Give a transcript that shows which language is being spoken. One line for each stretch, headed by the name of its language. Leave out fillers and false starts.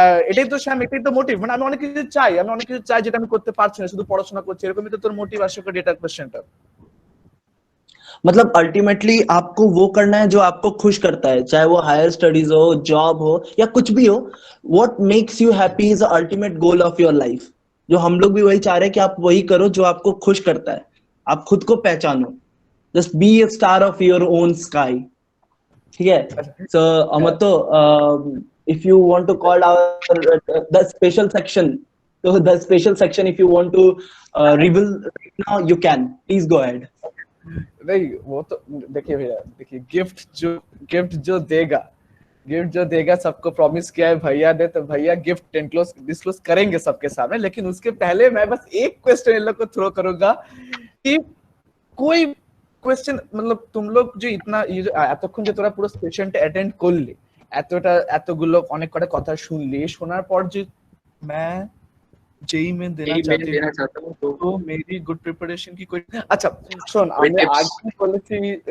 Bangla: এটাই তো শ্যাম, এটাই তো মোটিভ। মানে আমি অনেক কিছু চাই যেটা আমি করতে পারছি না, শুধু পড়াশোনা করছি, এরকমই তো তোর মোটিভ। আশা করি এটার কোশ্চেনটা
Hindi: मतलब अल्टीमेटली आपको वो करना है जो आपको खुश करता है, चाहे वो हायर स्टडीज हो, जॉब हो, या कुछ भी हो।
English: What makes you happy is the ultimate goal of your life.
Hindi: जो हम लोग भी वही चाह रहे हैं कि आप वही करो जो आपको खुश करता है। आप खुद को पहचानो,
English: Just be a star of your own sky.
Hindi: ठीक है?
English: So अमतो, if you want to call out the special section, so the special section, if you want to reveal right now, you can please go ahead.
Hindi: नहीं वो तो देखिए भैया, देखिए gift जो देगा गिफ्ट जो देगा सबको प्रॉमिस किया है भैया ने, तो भैया गिफ्ट डिस्क्लोज करेंगे सबके सामने। लेकिन उसके पहले मैं बस एक क्वेश्चन इन लोग को थ्रो करूंगा कि कोई কোয়েশ্চেন मतलब तुम लोग जो इतना
Bangla: এতক্ষণ যে তোরা পুরো সেশনটা অ্যাটেন্ড করলি, এতগুলো অনেক কটা কথা শুনলি, শোনার পর যে
Hindi: मैं जेई में देना चाहता हूँ तो मेरी गुड प्रिपारेशन की कोई
Bangla: আচ্ছা শোন, আমরা আগেই বলেছি